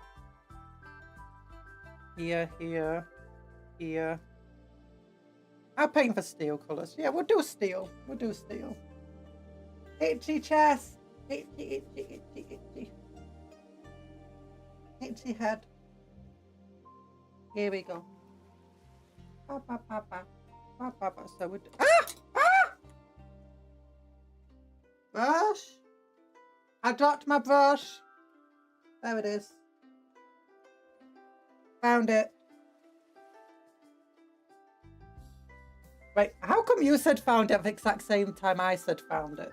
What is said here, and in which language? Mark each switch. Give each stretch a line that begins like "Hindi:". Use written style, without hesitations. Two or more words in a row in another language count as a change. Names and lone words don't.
English: Here, here, here. I'll paint for steel colours. Yeah, we'll do steel. We'll do steel. Itchy chest. Itchy, itchy, itchy, itchy. Itchy head. Here we go. Ba, ba, ba, ba. So we brush. I dropped my brush. There it is. Found it. Wait, how come you said found it at the exact same time I said found it?